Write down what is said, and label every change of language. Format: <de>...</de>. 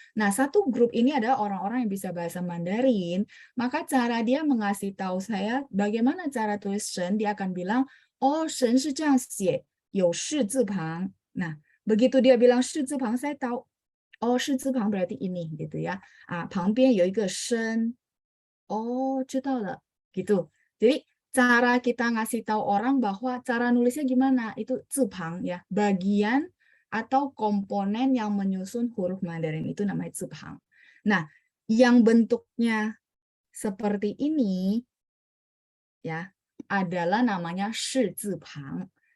<id>Nah, satu grup ini adalah orang-orang yang bisa bahasa Mandarin, maka cara dia mengasih tahu saya bagaimana cara tulis shen, dia akan bilang, oh, shen</id> <zh>是这样写，有士字旁.</zh> <id>Nah, begitu dia bilang 士字旁, saya tahu, oh, 士字旁 berarti ini gitu ya.</id> <zh>旁边有一个身, oh, 知道了, gitu.</zh> <id>Jadi cara kita ngasih tahu orang bahwa cara nulisnya gimana, itu zipang ya, bagian atau komponen yang menyusun huruf Mandarin itu namanya zipang. Nah, yang bentuknya seperti ini ya adalah namanya shi zipang.</id>